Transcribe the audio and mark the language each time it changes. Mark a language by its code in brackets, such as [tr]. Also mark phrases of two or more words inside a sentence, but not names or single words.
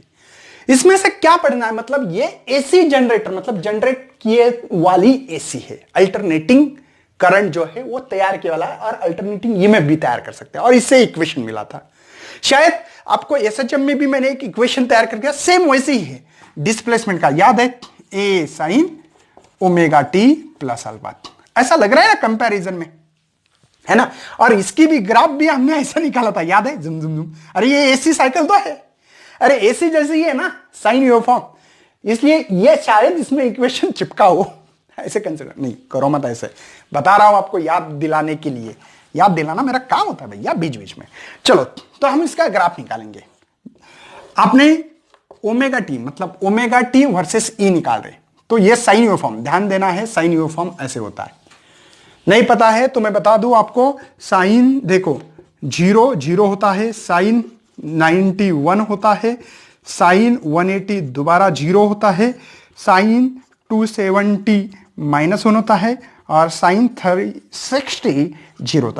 [hi] इसमें से क्या पढ़ना है, मतलब ये [en] AC generator, [hi] मतलब जनरेट किए वाली एसी है, [en] alternating current [hi] जो है वो तैयार किया वाला है, और [en] alternating EMF [hi] भी तैयार कर सकते हैं, और इससे इक्वेशन मिला था। शायद आपको एसएचएम में भी मैंने एक इक्वेशन तैयार कर दिया, सेम वैसे ही है, डिस्प्लेसमेंट का, याद है, [en] A sine omega t plus alpha, [hi] ऐसा लग रहा है ना कंपैरिजन में, है ना। और इसकी भी ग्राफ भी हमने ऐसा निकाला था, याद है, जुम जुम जुम, अरे ये [en] AC cycle [hi] तो है, अरे एसी जैसे ही है ना [en] sine waveform, [hi] इसलिए ये शायद इसमें इक्वेशन चिपका हो, ऐसे कंसिडर नहीं करो मत, ऐसे बता रहा हूं आपको याद दिलाने के लिए, याद दिलाना मेरा काम होता है भैया बीच बीच में। चलो तो हम इसका ग्राफ निकालेंगे। आपने [en] omega t [hi] मतलब [en] omega t versus E [hi] निकाल रहे, तो ये [en] sine waveform, [hi] ध्यान देना है, [en] sine waveform [hi] ऐसे होता है, नहीं पता है तो मैं बता दूं आपको, साइन देखो 0 0 होता है, साइन 91 होता है, साइन 180 दोबारा 0 होता है, साइन 270 -1 होता है, और साइन 360 0 होता है।